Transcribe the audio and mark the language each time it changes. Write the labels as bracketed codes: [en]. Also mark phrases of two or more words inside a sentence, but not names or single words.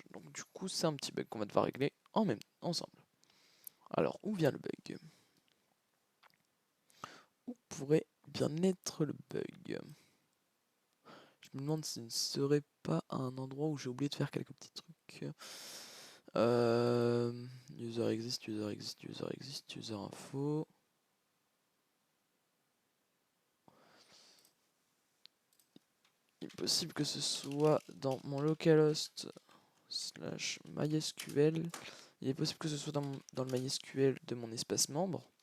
[fr] Donc du coup, c'est un petit bug qu'on va devoir régler ensemble. Alors, où vient le bug? Où pourrait bien être le bug? Je me demande s'il ne serait pas à un endroit où j'ai oublié de faire quelques petits trucs. [en] User exist, user exist, user exist, user info. [fr] Il est possible que ce soit dans mon localhost / MySQL. Il est possible que ce soit dans le MySQL de mon espace membre.